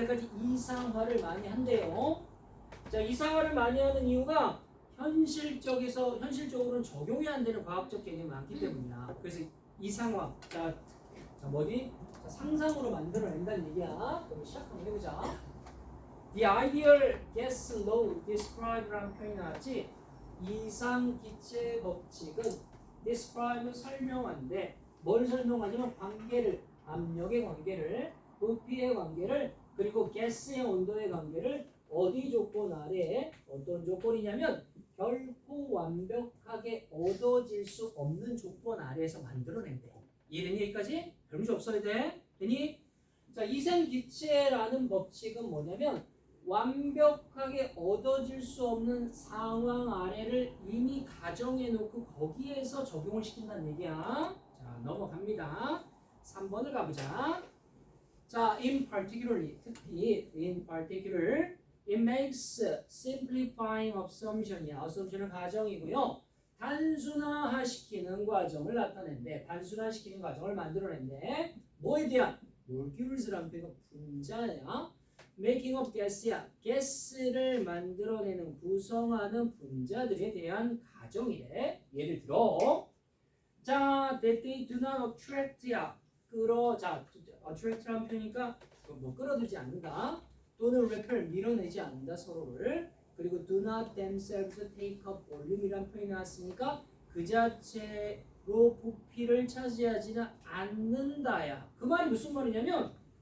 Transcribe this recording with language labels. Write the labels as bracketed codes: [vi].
[ko] 여기까지 이상화를 많이 한대요. 자, 이상화를 많이 하는 이유가 현실적으로는 적용이 안 되는 과학적 개념이 많기 때문이야. 그래서 이상화, 자 뭐지? 자, 상상으로 만들어낸다는 얘기야. 그럼 시작 한번 해보자. [en] The ideal gas law describe [ko] 라는 표현이 나왔지. 이상 기체 법칙은 describe 설명한데 뭘 설명하냐면 관계를, 압력의 관계를, 부피의 관계를, 그리고 가스의 온도의 관계를 어디 조건 아래에 어떤 조건이냐면 결코 완벽하게 얻어질 수 없는 조건 아래에서 만들어낸대. 이해되니? 여기까지? 별 문제 없어야 돼. 되니? 자, 이생기체라는 법칙은 뭐냐면 완벽하게 얻어질 수 없는 상황 아래를 이미 가정해 놓고 거기에서 적용을 시킨다는 얘기야. 자, 넘어갑니다. 3번을 가보자. [en] 자, in particularly, [ko] 특히 [en] in particular, it makes simplifying assumption이야. [ko] assumption은 가정이고요. 단순화시키는 과정을 나타낸대. 단순화시키는 과정을 만들어낸대. 뭐에 대한? molecules라는 표현은 분자야. [en] making of gas야. [ko] 가스를 만들어내는, 구성하는 분자들에 대한 가정이래. [en] 예를 들어, 자, that they do not attract야. [ko] 자, attract라는 표현이니까 뭐 끌어들지 않는다. 또는 repel, 밀어내지 않는다 서로를. 그리고 [en] do not themselves take up volume [ko] 이란 표현이 나왔으니까 그 자체로 부피를 차지하지는 않는다야. 그 말이 무슨 말이냐면